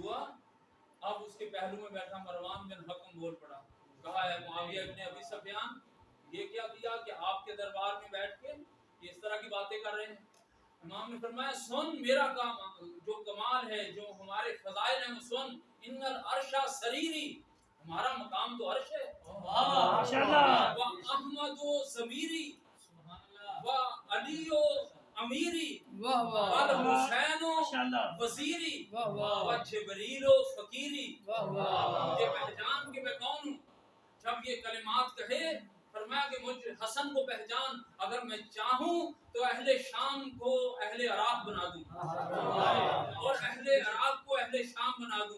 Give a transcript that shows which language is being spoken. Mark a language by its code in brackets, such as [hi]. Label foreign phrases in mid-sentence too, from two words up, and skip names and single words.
[ur] اب اس کے پہلو میں بیٹھا مروان بن حکم بول پڑا، کہا ہے معاویہ ابن ابی سفیان یہ کیا کیا کہ آپ کے دربار میں بیٹھ کے یہ اس طرح کی باتیں کر رہے ہیں. امام نے فرمایا سن میرا کام جو کمال ہے جو ہمارے فضائل ہیں وہ سن. [ar] ان العرش سریری [ur] ہمارا مقام تو عرش ہے. ماشاءاللہ. [ar] و احمد و ضمیری و علی و امیری والحسین و وزیری و جبریل و فقیری. [ur] مجھے پہچان کہ میں کون ہوں. جب یہ کلمات کہے فرمایا کہ مجھ حسن کو پہچان اگر میں چاہوں تو اہل شام کو اہل عراق بنا دوں اور اہل عراق کو اہل شام بنا دوں.